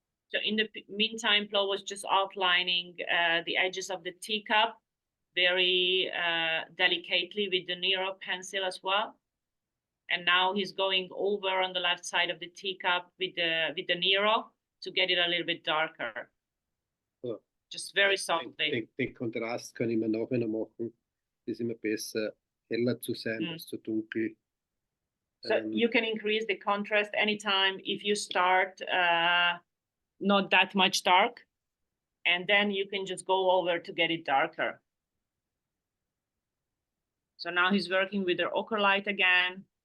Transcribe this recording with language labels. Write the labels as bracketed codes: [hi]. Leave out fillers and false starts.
[en] So in the meantime, Flo was just outlining the edges of the teacup very delicately with the Nero pencil as well. And now he's going over on the left side of the teacup with the Nero to get it a little bit darker. [de] Ja. [en] Just very softly. [de] Den Kontrast kann ich mir nachher noch machen. Das ist immer besser, heller zu sein als zu dunkel. [en] So you can increase the contrast anytime if you start not that much dark, and then you can just go over to get it darker. So now he's working with the ochre light again.